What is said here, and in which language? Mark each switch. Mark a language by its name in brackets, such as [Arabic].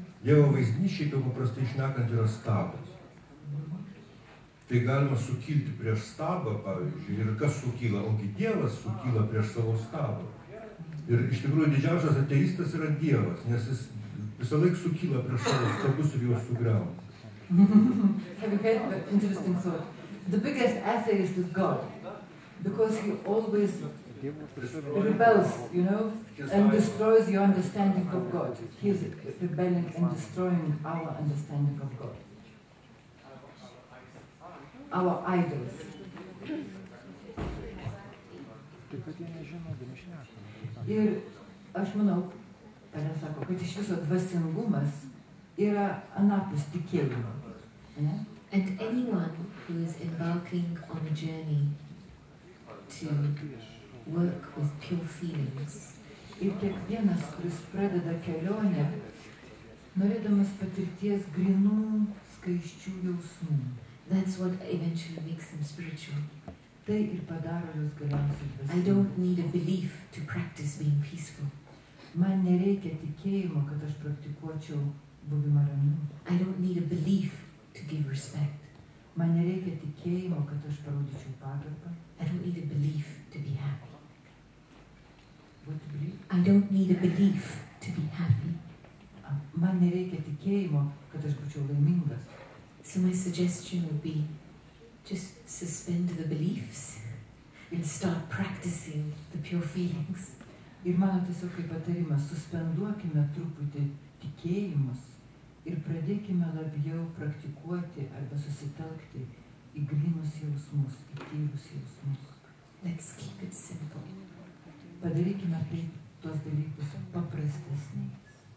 [Lithuanian] Dievo vaizdinys šiaip jau paprastai šnekant yra stabas. Tai galima sukilti prieš stabą, pavyzdžiui, ir kas sukyla, ogi Dievas sukyla prieš savo stabą. Ir iš tikrųjų didžiausias ateistas yra Dievas, nes jis visą laiką sukyla prieš savo stabus ir juos sugriauna. [English] Have you heard an interesting thought? The biggest atheist is God, because he always rebels, and destroys your understanding of God. He is rebelling and destroying our understanding of God. Our idols. [Lithuanian] Ir aš manau, sako, kad iš viso dvasingumas yra anapus tikėjimo. [English] And anyone who is embarking on a journey to work with pure feelings, [Lithuanian] ir kiekvienas, kuris pradeda kelionę, norėdamas patirties grinų, skaisčių jausmų. [English] That's what eventually makes them spiritual. [Lithuanian] Tai ir padaro juos galiausiai dvasingus. [English] I don't need a belief to practice being peaceful. [Lithuanian] Man nereikia tikėjimo, kad aš praktikuočiau buvimą ramiu. [English] I don't need a belief to give respect. [Lithuanian] Man nereikia tikėjimo, kad aš parodyčiau pagarbą. [English] I don't need a belief to be happy. What to believe? I don't need a belief to be happy. [Lithuanian] Man nereikia tikėjimo, kad aš būčiau laimingas. [English] So my suggestion would be just suspend the beliefs and start practicing the pure feelings. [Lithuanian] Ir mano tiesiog kaip patarimas, suspenduokime truputį tikėjimus ir pradėkime labiau praktikuoti arba susitelkti į grynus jausmus, į tyrus jausmus. [English] Let's keep it simple. [Lithuanian] Padarykime taip tos dalykus paprastesniais.